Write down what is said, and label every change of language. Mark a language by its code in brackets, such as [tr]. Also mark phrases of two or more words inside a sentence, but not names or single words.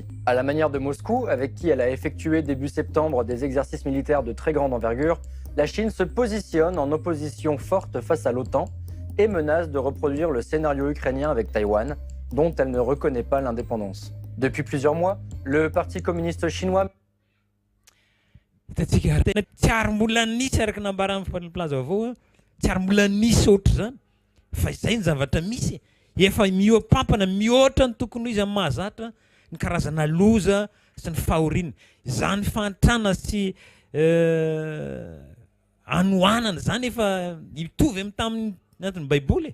[fr] À la manière de Moscou, avec qui elle a effectué début septembre des exercices militaires de très grande envergure, la Chine se positionne en opposition forte face à l'OTAN et menace de reproduire le scénario ukrainien avec Taïwan, dont elle ne reconnaît pas l'indépendance. Depuis plusieurs mois, le Parti communiste chinois [mg] tsy ary mbola nisy araka nambarany plaza avao tsy ary mbola nisy ohatry zany fa izay ny zavatra misy efa mioampampana mihoatra ny tokony izy amin'ny mahazatra ny karazana loza sy ny fahoriana. Zany fantrana sy anohanana zany efa mitovy amin'ny tamin'ny anatin'ny baiboly.